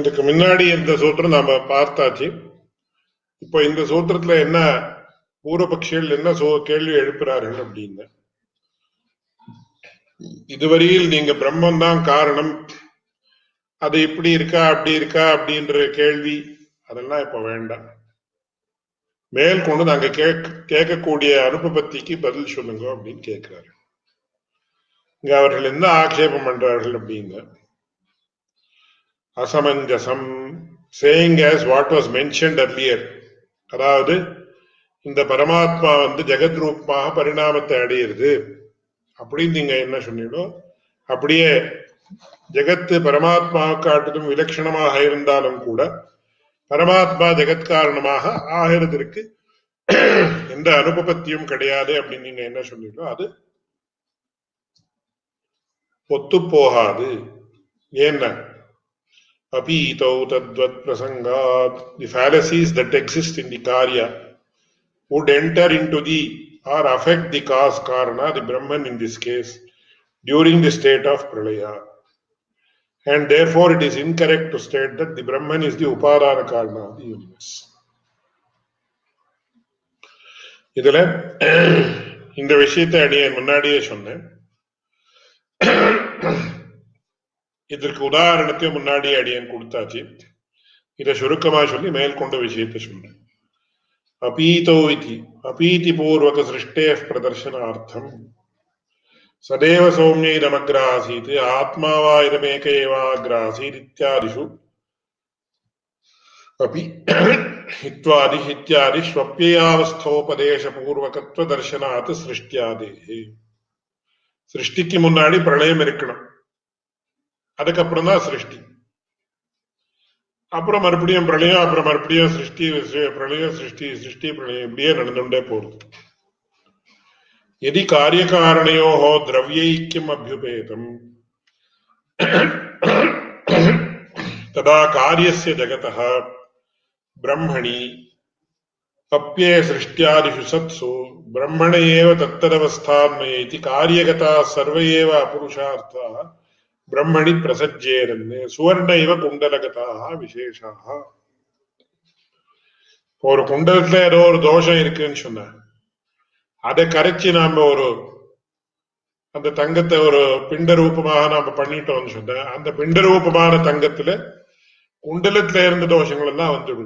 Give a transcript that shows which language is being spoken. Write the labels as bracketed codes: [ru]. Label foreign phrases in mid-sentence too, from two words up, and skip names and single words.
[ta] இதுக்கு முன்னாடி இந்த சூத்திரம் நாம பார்த்தாச்சு. இப்போ இந்த சூத்திரத்துல என்ன பூர்வபக்ஷிகள் என்ன கேள்வி எழுப்புறார்கள் அப்படின்னு, இதுவரையில் நீங்க பிரம்மன் தான் காரணம், அது இப்படி இருக்கா அப்படி இருக்கா அப்படின்ற கேள்வி அதெல்லாம் இப்ப வேண்டாம். மேற்கொண்டு நாங்க கேட்கக்கூடிய அனுபவத்திக்கு பதில் சொல்லுங்க அப்படின்னு கேட்கிறாரு. இங்க அவர்கள் என்ன ஆட்சேபம் பண்றார்கள் அப்படின்னு, அசமஞ்சசம் [en] saying as what was mentioned earlier, [ta] அதாவது இந்த பரமாத்மா ஜெகத் ரூபமாக பரிணாமத்தை அடையிறது அப்படின்னு நீங்க என்ன சொன்னீங்களோ அப்படியே ஜெகத்து பரமாத்மா காட்டிலும் விலட்சணமாக இருந்தாலும் கூட பரமாத்மா ஜெகத் காரணமாக ஆகிறதுக்கு எந்த அனுபவத்தியும் கிடையாது அப்படின்னு நீங்க என்ன சொன்னீங்களோ அது ஒத்து போகாது. [sa] ஏன்னா अपीतौ तद्वत् प्रसङ्गात्, [en] the fallacies that exist in the karya would enter into the or affect the cause karana, the Brahman in this case, during the state of pralaya. And therefore it is incorrect to state that the Brahman is the [sa] उपादान कारण [en] of the universe. [ta] இதுல இந்த விஷயத்தை அடியேன் முன்னாடியே சொன்னேன். இதற்கு உதாரணத்தையும் முன்னாடியே அடியேன் கொடுத்தாச்சு. இதை சுருக்கமா சொல்லி மேற்கொண்ட விஷயத்தை சொல்றேன். [sa] अपीतो इति अपीतिपूर्वक सृष्टेः प्रदर्शनार्थम् सदैव सौम्यैरमग्रासीत् आत्मा वा इदमेक एवाग्रासीत् इत्यादिषु अपि इत्यादि स्वप्यवस्थोपदेशपूर्वकत्व दर्शनात् सृष्ट्यादेः. [ta] सृष्टिக்கு முன்னாடி பிரளயம் இருக்கணும், அதுக்கப்புறம் தான் சிருஷ்டி, அப்புறம் மறுபடியும் பிரளயம், அப்புறம் மறுபடியும் சிருஷ்டி பிரளயம், சிருஷ்டி சிருஷ்டி பிரளயம், இப்படியே நடந்துட்டே போகுது. [sa] यदि कार्यकारणयोः द्रव्यैक्यम् अभ्युपेतम् तदा कार्यस्य जगतः ब्रह्मणि अप्ये सृष्ट्यादिषु सत्सु ब्रह्मण एव तत्तदवस्थान्मये इति कार्यगताः सर्व एव अपुरुषार्थाः ब्रह्मणि प्रसज्येरन्ने सुवर्ण इव कुण्डलगताः विशेषाः. [ta] ஒரு குண்டலத்துல ஏதோ ஒரு தோஷம் இருக்குன்னு சொன்ன, அதை கரைச்சி நாம அந்த தங்கத்தை ஒரு பிண்ட ரூபமாக நாம பண்ணிட்டோம்னு சொன்ன, அந்த பிண்ட ரூபமான தங்கத்துல குண்டலத்துல இருந்த தோஷங்கள் எல்லாம் வந்துடுது.